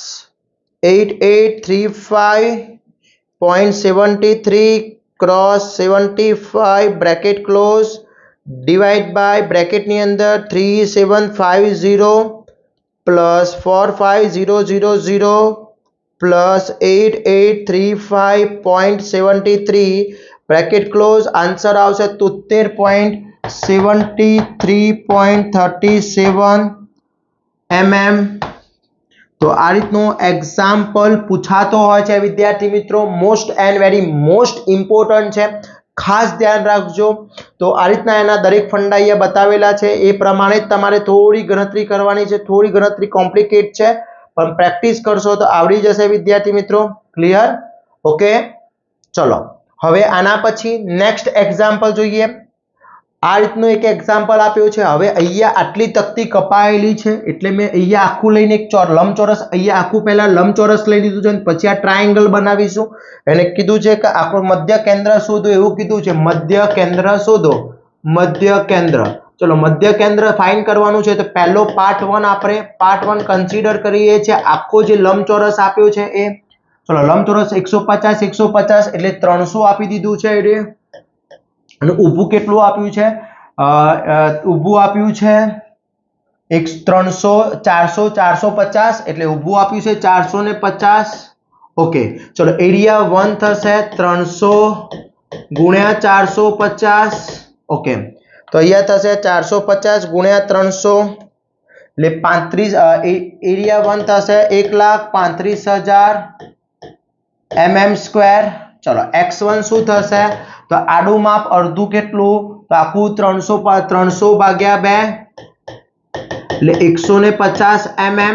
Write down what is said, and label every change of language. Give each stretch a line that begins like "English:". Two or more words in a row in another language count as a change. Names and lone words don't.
English: 8835.73 cross 75 bracket close divide by bracket
Gujarati: ની અંદર
English: 3750 plus 45000 plus 8835.73 bracket close answer आवशे 73.37 mm
Gujarati: તો આ રીતનો એક્ઝામ્પલ પૂછાતો હોય છે વિદ્યાર્થી મિત્રો
English: most and very most important
Gujarati: છે ખાસ ધ્યાન રાખજો તો આ રીતના એના દરેક ફંડા અહીંયા બતાવેલા છે એ પ્રમાણે તમારે થોડી ગણતરી કરવાની છે થોડી ગણતરી કોમ્પ્લિકેટ છે પણ પ્રેક્ટિસ કરશો તો આવડી જશે વિદ્યાર્થી મિત્રો ક્લિયર ઓકે ચાલો હવે આના પછી
English: next example
Gujarati: જોઈએ આ રીતનો એક એક્ઝામ્પલ આપ્યો છે હવે અહીંયા આટલી તકતી કપાયેલી છે એટલે મેં અહીંયા આખું લઈને એક લંબચોરસ અહીંયા આખું પહેલા લંબચોરસ લઈ લીધું છે પછી આ ટ્રાયંગલ બનાવીશું એને કીધું છે કે આપણું મધ્ય કેન્દ્ર શોધો એવું કીધું છે મધ્ય કેન્દ્ર શોધો મધ્ય કેન્દ્ર ચાલો મધ્ય કેન્દ્ર ફાઇન્ડ કરવાનું છે તો પહેલો પાર્ટ 1 આપણે પાર્ટ 1 કન્સિડર કરીએ છે આખો જે લંબચોરસ આપ્યો છે એ ચાલો લંબચોરસ 150 150 એટલે 300 આપી દીધું છે એટલે અને ઊભું કેટલું આપ્યું છે ઊભું આપ્યું છે 300 400 450 એટલે ઊભું આપ્યું છે 450 ઓકે ચાલો એરિયા 1 થશે 300 ગુણ્યા 450 ઓકે તો અહીંયા થશે 450 ગુણ્યા 300 એટલે 35 एरिया 1 થશે 1,35,000
English: mm square
Gujarati: चलो x1 શું થશે तो આડું માપ અડધું કેટલું તો આખું 300 ભાગ્યા 2 એટલે 150 mm.